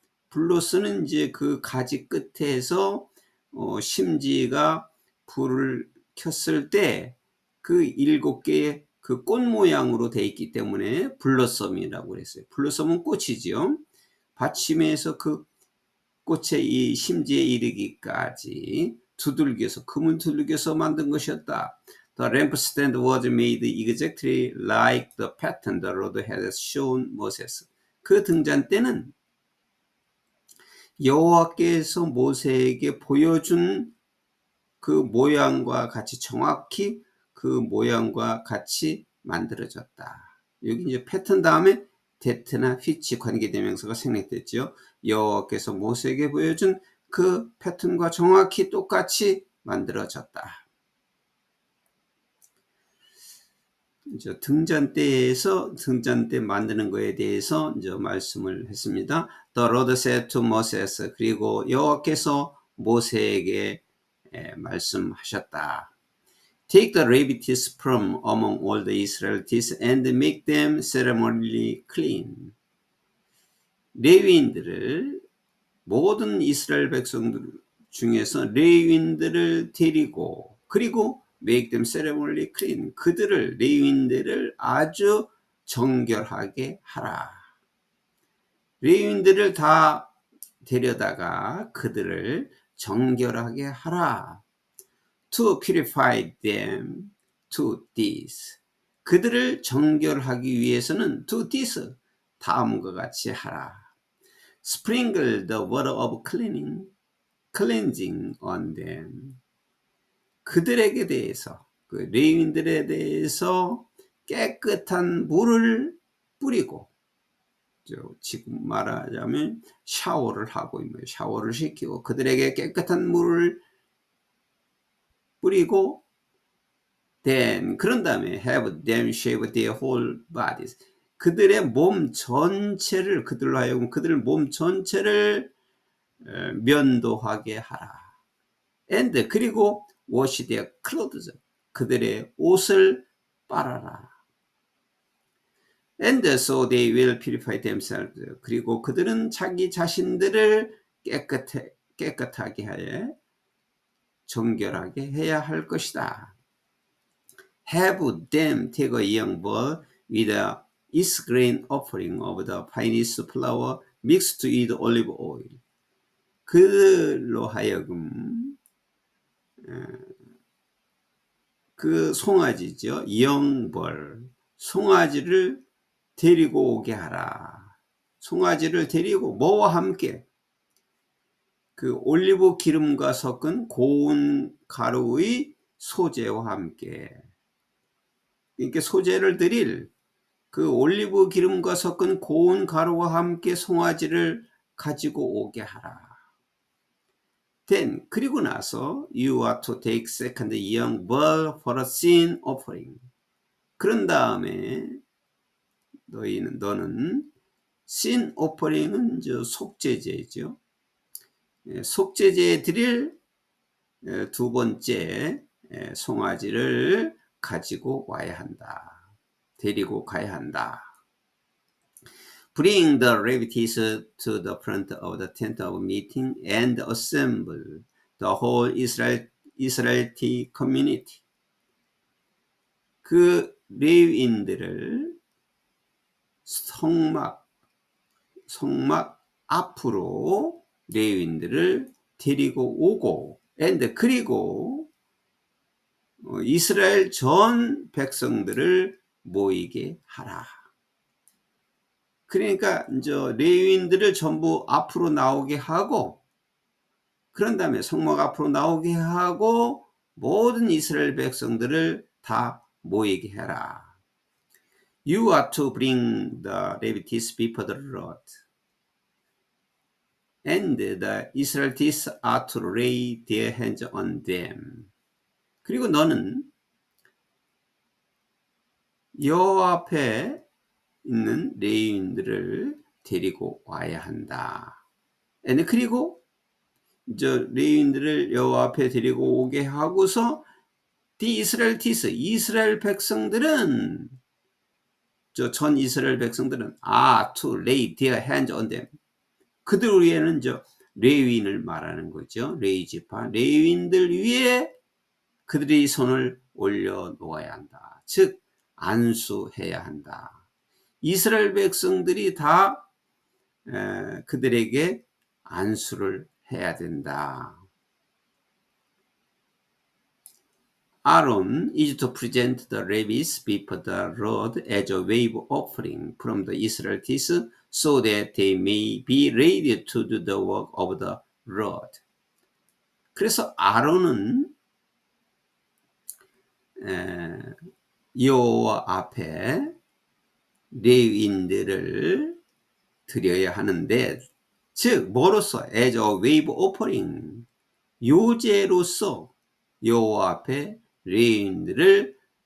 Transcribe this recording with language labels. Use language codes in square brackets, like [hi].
[ko] 블로스는 이제 그 가지 끝에서 심지가 불을 켰을 때 그 7개의 그 꽃 모양으로 되어 있기 때문에 블러썸이라고 그랬어요. 블러썸은 꽃이지요. 받침에서 그 꽃의 이 심지에 이르기까지 금을 두들겨서 만든 것이었다. [en] The lampstand was made exactly like the pattern the Lord had shown Moses. [ko] 그 등잔대는 여호와께서 모세에게 보여준 그 모양과 같이, 정확히 그 모양과 같이 만들어졌다. 여기 이제 패턴 다음에 that나 which 관계대명사가 생략됐죠. 여호와께서 모세에게 보여준 그 패턴과 정확히 똑같이 만들어졌다. 이제 등잔대 만드는 거에 대해서 이제 말씀을 했습니다. [en] The Lord said to Moses. [ko] 그리고 여호와께서 모세에게 말씀하셨다. [en] Take the Levites from among all the Israelites and make them ceremonially clean. [ko] 레위인들을 모든 이스라엘 백성들 중에서 레위인들을 데리고 그리고 [en] make them ceremonially clean. [ko] 그들을 레위인들을 아주 정결하게 하라. 레위인들을 다 데려다가 그들을 정결하게 하라. [en] To purify them to this. [ko] 그들을 정결하기 위해서는 [en] to this. [ko] 다음과 같이 하라. [en] Sprinkle the water of cleansing on them. [ko] 그들에게 대해서, 그 레위인들에 대해서 깨끗한 물을 뿌리고, 지금 말하자면 샤워를 하고, 샤워를 시키고, 그들에게 깨끗한 물을 뿌리고, [en] then, [ko] 그런 다음에 [en] have them shave their whole bodies. [ko] 그들의 몸 전체를, 그들로 하여금 그들 몸 전체를 면도하게 하라. [en] And, [ko] 그리고 [en] wash their clothes. [ko] 그들의 옷을 빨아라. [en] And so they will purify themselves. [ko] 그리고 그들은 자기 자신들을 깨끗하게 하여 정결하게 해야 할 것이다. [en] Have them take a young bull with a east grain offering of the finest flour mixed with olive oil. [ko] 그들로 하여금 그 송아지죠. 영벌, 송아지를 데리고 오게 하라. 송아지를 데리고 뭐와 함께? 그 올리브 기름과 섞은 고운 가루의 소재와 함께. 그러니까 소재를 드릴 그 올리브 기름과 섞은 고운 가루와 함께 송아지를 가지고 오게 하라. [en] Then, [ko] 그리고 나서 [en] you are to take second young bull for a sin offering. [ko] 그런 다음에 너는 [en] sin offering [ko] 은 속죄제죠. 속죄제에 드릴 두 번째 송아지를 가지고 와야 한다. 데리고 가야 한다. [en] Bring the Levites to the front of the tent of meeting and assemble the whole Israelite community. [ko] 그 레위인들을 성막 앞으로 레위인들을 데리고 오고, [en] and [ko] 그리고 이스라엘 전 백성들을 모이게 하라. 그러니까 이제 레위인들을 전부 앞으로 나오게 하고, 그런 다음에 성막 앞으로 나오게 하고 모든 이스라엘 백성들을 다 모이게 해라. [en] You are to bring the Levites before the Lord, and the Israelites are to lay their hands on them. [ko] 그리고 너는 여호와 앞에 있는 레위인들을 데리고 와야 한다. 그리고 저 레위인들을 여호와 앞에 데리고 오게 하고서 [en] the Israelites, [ko] 이스라엘 백성들은 전 이스라엘 백성들은 [en] to lay their hands on them. [ko] 그들 위에는 레위인을 말하는 거죠. 레위 지파 레위인들 위에 그들이 손을 올려 놓아야 한다. 즉 안수해야 한다. 이스라엘 백성들이 다 그들에게 안수를 해야 된다. [en] Aaron is to present the Levites before the Lord as a wave offering from the Israelites so that they may be ready to do the work of the Lord. [ko] 그래서 아론은 여호와 앞에 레위인들을 드려야 하는데, 즉 뭐로써 [en] as a wave offering, [ko] 요제로서 여호와 앞에 레위인들을